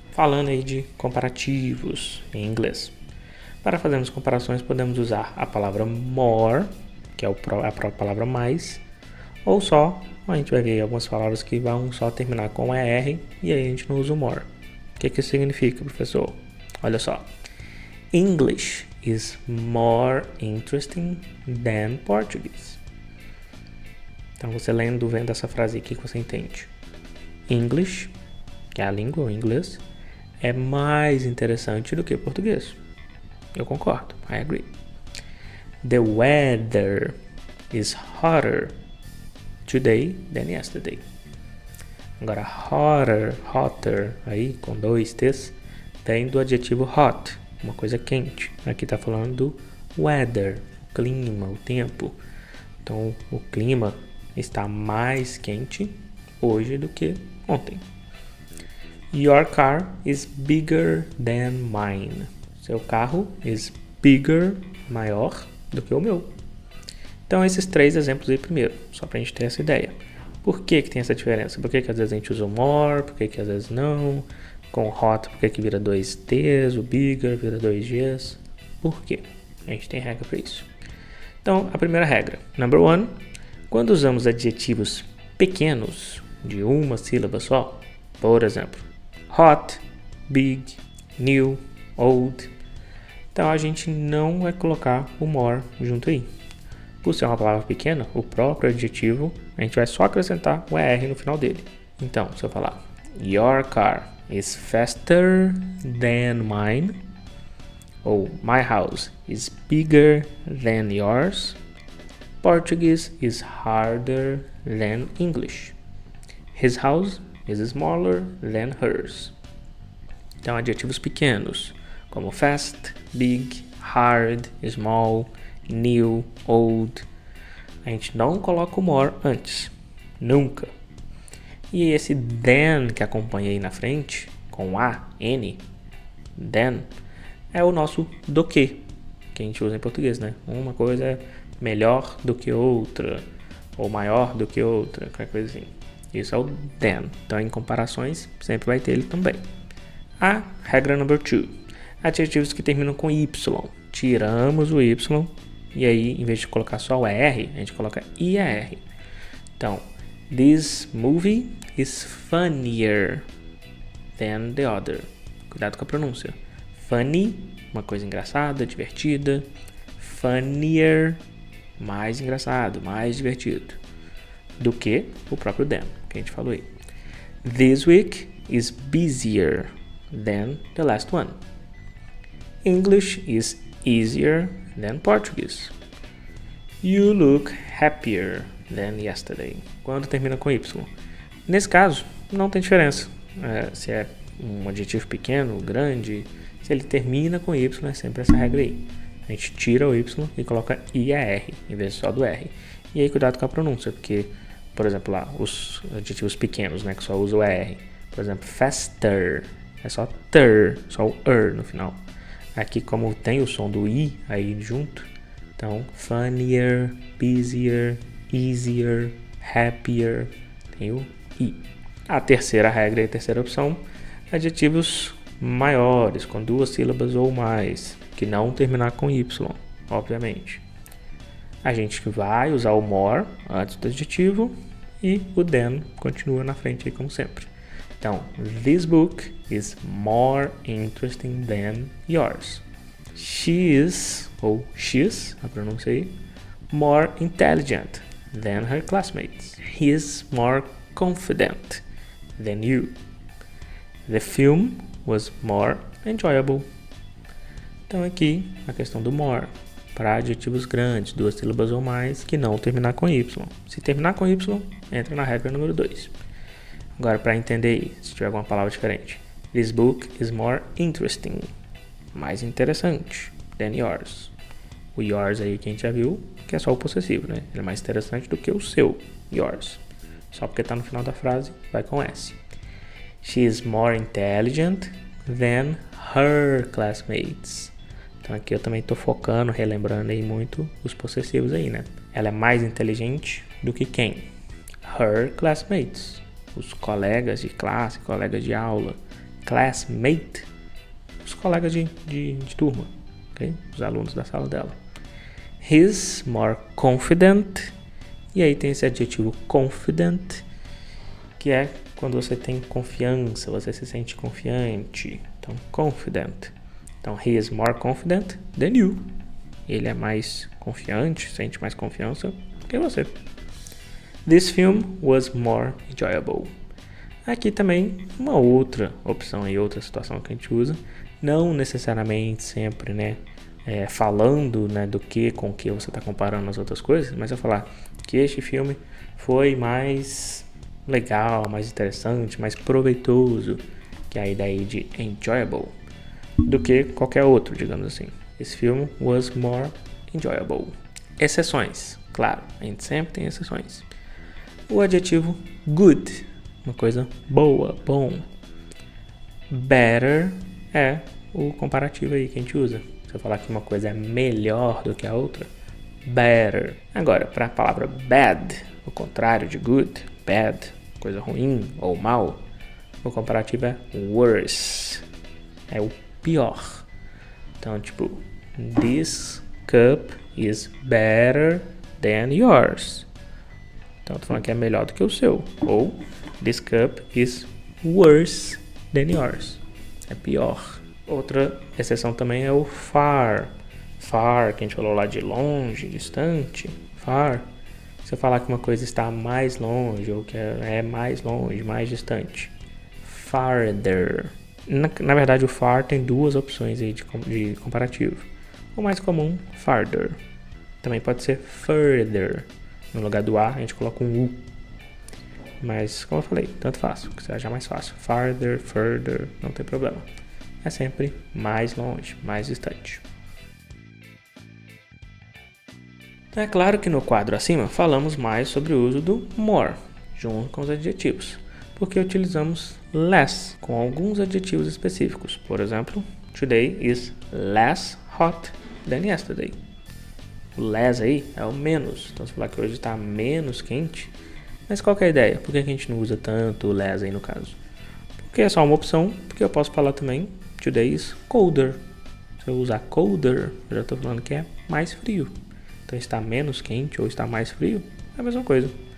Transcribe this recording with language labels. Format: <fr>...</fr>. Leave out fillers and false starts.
<pt>Falando aí de comparativos em inglês. Para fazermos comparações, podemos usar a palavra more, que é a própria palavra mais, ou só, a gente vai ver algumas palavras que vão só terminar com ER e aí a gente não usa o more. O que isso significa, professor? Olha só.</pt> <en>English is more interesting than Portuguese.</en> <pt>Então, você vendo essa frase aqui que você entende. English, que é a língua, o inglês, é mais interessante do que português. Eu concordo,</pt> <en>I agree. The weather is hotter today than yesterday.</en> <pt>Agora, hotter, aí com 2 T's, vem do adjetivo hot, uma coisa quente. Aqui está falando do weather, o clima, o tempo. Então, o clima está mais quente hoje do que ontem.</pt> <en>Your car is bigger than mine.</en> <pt>Seu carro</pt> <en>is bigger,</en> <pt>maior do que o meu. Então, esses 3 exemplos aí primeiro, só pra gente ter essa ideia. Por que tem essa diferença? Por que às vezes a gente usa o more, por que às vezes não? Com o hot, por que vira 2 T's, o bigger vira 2 G's? Por quê? A gente tem regra para isso. Então, a primeira regra, number 1, quando usamos adjetivos pequenos, de uma sílaba só, por exemplo, hot, big, new, old, então a gente não vai colocar o more junto aí. Por ser uma palavra pequena, o próprio adjetivo, a gente vai só acrescentar o ER no final dele. Então, se eu falar,</pt> <en>your car is faster than mine, ou my house is bigger than yours, Portuguese is harder than English. His house is smaller than hers.</en> <pt>Então, adjetivos pequenos, como fast, big, hard, small, new, old. A gente não coloca o more antes. Nunca. E esse than que acompanha aí na frente, com A, N, than, é o nosso do que a gente usa em português, né? Uma coisa é melhor do que outra, ou maior do que outra, qualquer coisa assim. Isso é o than. Então, em comparações, sempre vai ter ele também. A regra number 2. Adjetivos que terminam com Y. Tiramos o Y e aí, em vez de colocar só o ER, a gente coloca IAR. Então,</pt> <en>this movie is funnier than the other.</en> <pt>Cuidado com a pronúncia. Funny, uma coisa engraçada, divertida. Funnier, mais engraçado, mais divertido. Do que o próprio than, que a gente falou aí.</pt> <en>This week is busier than the last one. English is easier than Portuguese. You look happier than yesterday.</en> <pt>Quando termina com Y. Nesse caso, não tem diferença. Se é um adjetivo pequeno, grande, se ele termina com Y, é sempre essa regra aí. A gente tira o Y e coloca IAR, em vez só do R. E aí, cuidado com a pronúncia, porque, por exemplo, lá, os adjetivos pequenos, né, que só usam o ER. Por exemplo, faster. é só ter, só o no final. Aqui, como tem o som do I aí junto, então funnier, busier, easier, happier, tem o I. A terceira regra e a terceira opção, adjetivos maiores, com 2 sílabas ou mais, que não terminar com Y, obviamente. A gente vai usar o more antes do adjetivo e o then continua na frente aí como sempre. Então,</pt> <en>this book is more interesting than yours. She is,</en> <pt>ou</pt> <en>she's,</en> <pt>a pronúncia aí,</pt> <en>more intelligent than her classmates. He is more confident than you. The film was more enjoyable.</en> <pt>Então aqui a questão do more para adjetivos grandes, 2 sílabas ou mais, que não terminar com Y. Se terminar com Y, entra na regra número 2. Agora, para entender aí, se tiver alguma palavra diferente.</pt> <en>This book is more interesting.</en> <pt>Mais interessante</pt> <en>than yours.</en> <pt>O yours aí que a gente já viu, que é só o possessivo, né? Ele é mais interessante do que o seu, yours. Só porque está no final da frase, vai com S.</pt> <en>She is more intelligent than her classmates.</en> <pt>Então aqui eu também estou focando, relembrando aí muito os possessivos aí, né? Ela é mais inteligente do que quem? Her classmates. Os colegas de classe, colegas de aula. Classmate. Os colegas de turma. Okay? Os alunos da sala dela.</pt> <en>He's more confident.</en> <pt>E aí tem esse adjetivo confident, que é quando você tem confiança, você se sente confiante. Então, confident. Então,</pt> <en>he is more confident than you.</en> <pt>Ele é mais confiante, sente mais confiança que você.</pt> <en>This film was more enjoyable.</en> <pt>Aqui também uma outra opção e outra situação que a gente usa. Não necessariamente sempre, né? Falando, né, do que com o que você está comparando as outras coisas, mas eu falar que este filme foi mais legal, mais interessante, mais proveitoso, que é a ideia de enjoyable, do que qualquer outro, digamos assim. Esse filme</pt> <en>was more enjoyable.</en> <pt>Exceções, claro, a gente sempre tem exceções. O adjetivo good, uma coisa boa, bom. Better é o comparativo aí que a gente usa. Se eu falar que uma coisa é melhor do que a outra, better. Agora, para a palavra bad, o contrário de good, bad, coisa ruim ou mal, o comparativo é worse. É o pior. Então, tipo,</pt> <en>this cup is better than yours.</en> <pt>Então, eu tô falando que é melhor do que o seu.</pt> <en>Ou, this cup is worse than yours.</en> <pt>É pior. Outra exceção também é o far. Far, que a gente falou lá de longe, distante. Far. Se eu falar que uma coisa está mais longe ou que é mais longe, mais distante. Farther. Na verdade, o far tem 2 opções aí de comparativo. O mais comum, farther. Também pode ser further. No lugar do A, a gente coloca um U. Mas, como eu falei, tanto faz, o que você acha mais fácil. Farther, further, não tem problema. É sempre mais longe, mais distante. É claro que no quadro acima falamos mais sobre o uso do more, junto com os adjetivos, porque utilizamos less com alguns adjetivos específicos. Por exemplo,</pt> <en>today is less hot than yesterday.</en> <pt>O less aí é o menos, então se falar que hoje está menos quente, mas qual que é a ideia? Por que a gente não usa tanto o less aí no caso? Porque é só uma opção, porque eu posso falar também</pt> <en>today is colder.</en> <pt>Se eu usar colder, eu já estou falando que é mais frio. Então está menos quente ou está mais frio, é a mesma coisa.</pt>